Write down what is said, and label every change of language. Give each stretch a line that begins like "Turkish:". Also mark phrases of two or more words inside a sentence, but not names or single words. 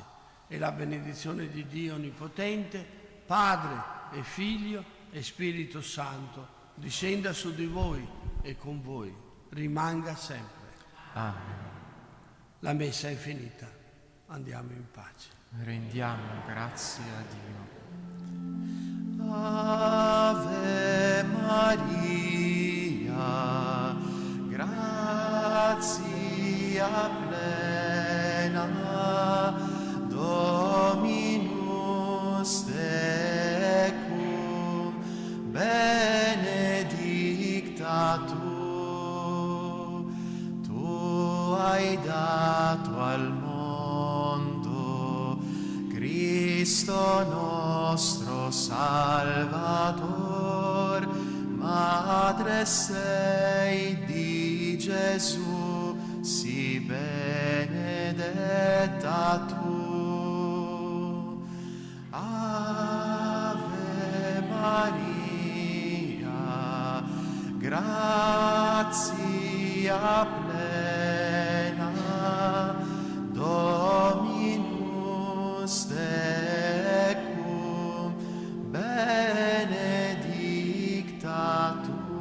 Italian: E la benedizione di Dio Onnipotente, Padre e Figlio e Spirito Santo, discenda su di voi e con voi rimanga sempre. Amen. La messa è finita, andiamo in pace. Rendiamo grazie a Dio.
Latin: Ave Maria, grazia plena, Dominus tecum, benedicta tu
Italian: hai dato al mondo Cristo nostro Salvator, Madre sei di Gesù, sì benedetta tu.
Latin: Ave Maria, grazia plena, Dominus tecum, benedicta tu.